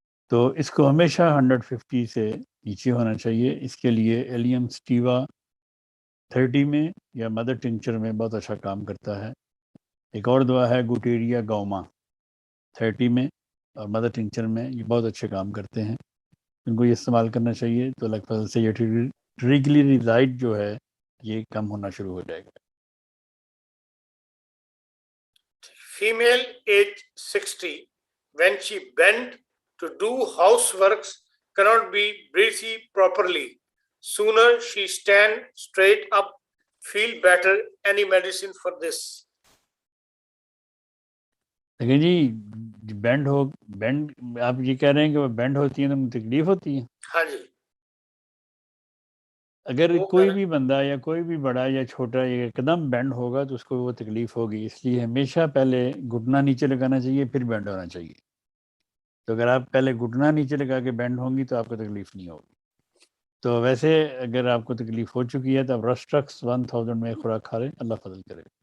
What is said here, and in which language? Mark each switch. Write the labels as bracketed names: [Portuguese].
[Urdu] تو اس کو ہمیشہ 150 سے نیچے ہونا چاہیے۔ اس کے لیے ایلیم سٹیوا 30 میں یا مدر ٹنکچر میں بہت اچھا کام کرتا ہے۔ ایک اور دوا ہے گوٹیریا گوما 30 میں اور مدر ٹنکچر میں، یہ بہت اچھے کام کرتے ہیں، ان کو یہ استعمال کرنا چاہیے، تو لگ بھگ سے یہ ٹریگلیسرائڈ جو ہے یہ کم ہونا شروع ہو جائے گا۔ [English] Female age 60, when she bend to do houseworks, cannot be breathe properly. Sooner she stand straight up, feel better. Any medicine for this? [Urdu] لیکن جی بینڈ آپ یہ کہہ رہے ہیں کہ وہ بینڈ ہوتی ہیں تو مجھے تکلیف ہوتی ہے؟ ہاں جی، اگر وہ کوئی کہہ بھی بندہ یا کوئی بھی بڑا یا چھوٹا ایک قدم بینڈ ہوگا تو اس کو وہ تکلیف ہوگی، اس لیے ہمیشہ پہلے گھٹنا نیچے لگانا چاہیے پھر بینڈ ہونا چاہیے۔ تو اگر آپ پہلے گھٹنا نیچے لگا کے بینڈ ہوں گی تو آپ کو تکلیف نہیں ہوگی۔ تو ویسے اگر آپ کو تکلیف ہو چکی ہے تو آپ رسٹرکس 1000 میں خوراک کھا لیں، اللہ فضل کرے۔